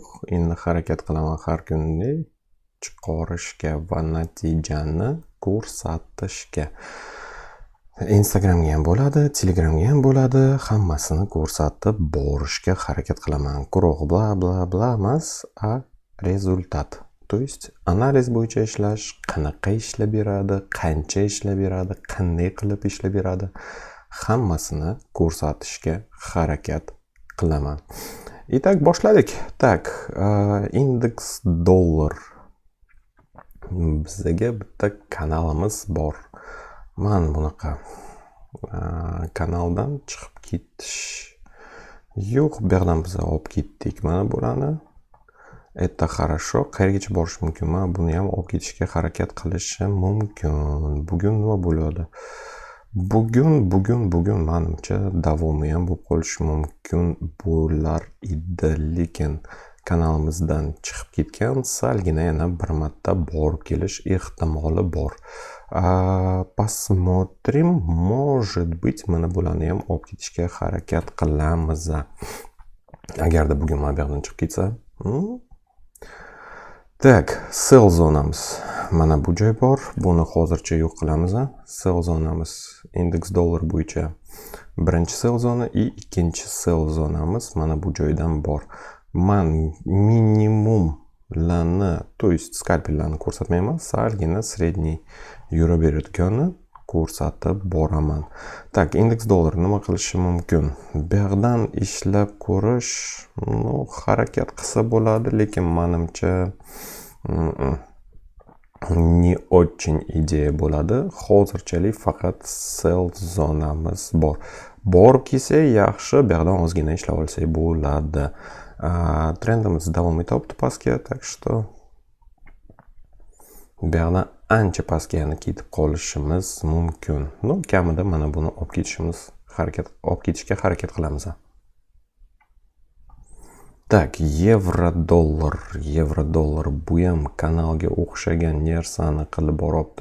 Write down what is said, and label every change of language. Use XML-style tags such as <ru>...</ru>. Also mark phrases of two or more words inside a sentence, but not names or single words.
<uz>Endi harakat qilaman har kuni chiqarishga va natijani ko'rsatishga. Instagramga ham bo'ladi, Telegramga ham bo'ladi. Hammasini ko'rsatib borishga harakat qilaman. Quruq bla bla bla emas,</uz> <ru>а результат. То есть</ru> <uz>analiz bo'yicha ishlash qanaqa ishlab beradi, qancha ishlab beradi, qanday qilib ishlab beradi, hammasini ko'rsatishga harakat qilaman. Itak boshladik. Tak, indeks dollar. Bizga bitta kanalimiz bor. Men bunaqa kanaldan chiqib ketish yo'q, bu yerdan biz olib ketdik mana bularni.</uz> <ru>Это хорошо.</ru> <uz>Qayergacha borish mumkin? Men buni ham olib ketishga harakat qilishim mumkin. Bugun nima bo'ladi? Bugun menimcha davomi ham bo'lib qolishi mumkin bo'lar edi, lekin kanalimizdan chiqib ketgan, salgina yana bir marta borib kelish ehtimoli bor.</uz> <ru>Посмотрим, может быть,</ru> <uz>mana bularni ham olib ketishga harakat qilamiz. Agarda bugun mana bu yerdan chiqib ketsa, Tak, sell zonamiz. Mana bu joy bor. Buni hozircha yo'q qilamiz. Sell zonamiz indeks dollar bo'yicha birinchi sell zona va ikkinchi sell zonamiz mana bu joydan bor. Men minimumlarni,</uz> <ru>то есть</ru> <uz>skalpellarni ko'rsatmayman, salgina sredniy yuraverayotganini ko'rsatib boraman. Tak, indeks dollar nima qilishi mumkin? Bu yerdan ishlab ko'rish, harakat qilsa bo'ladi, lekin menimcha</uz> <ru>не очень</ru> <uz>ideya bo'ladi. Hozirchalik faqat sell zonamiz bor. Borib kelsa yaxshi, bu yerdan ozgina ishlab olsak bo'ladi. Trendimiz davom etyapti pastga,</uz> <ru>так что</ru> <uz>bu yerdan ancha pastga yana ketib qolishimiz mumkin. Kamida mana buni olib ketishga harakat qilamiz. Tak, yevro dollar bu ham kanalga o'xshagan narsani qilib boryapti.</uz>